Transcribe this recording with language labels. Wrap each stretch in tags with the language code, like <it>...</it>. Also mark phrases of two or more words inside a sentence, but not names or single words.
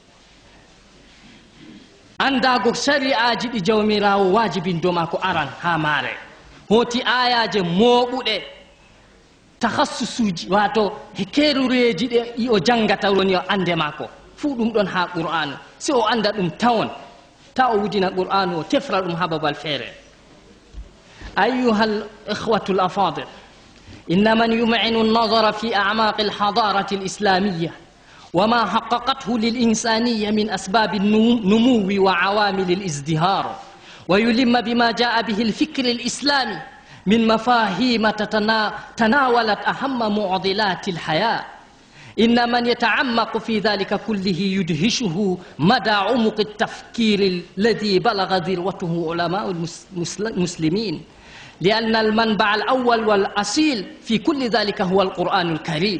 <ff>Andago shari'aji ɗi jawmirawo wajibi dow maako aran ha maare. Hoti ayaje mooɓuɗe tahassusuji wato kerureji ɗe o jangata woni o ande maako fuu ɗum ɗon ha qur'anu. Si o anda ɗum tawon ta o wudina qur'anu o tefra ɗum ha babal feere.</ff> <ar>أيها الإخوة الأفاضل، إن من يمعن النظر في أعماق الحضارة الإسلامية وما حققته للإنسانية من أسباب النمو وعوامل الازدهار، ويلم بما جاء به الفكر الإسلامي من مفاهيم تناولت أهم معضلات الحياة، إن من يتعمق في ذلك كله يدهشه مدى عمق التفكير الذي بلغ ذروته علماء المسلمين، لأن المنبع الأول والأصيل في كل ذلك هو القرآن الكريم.</ar>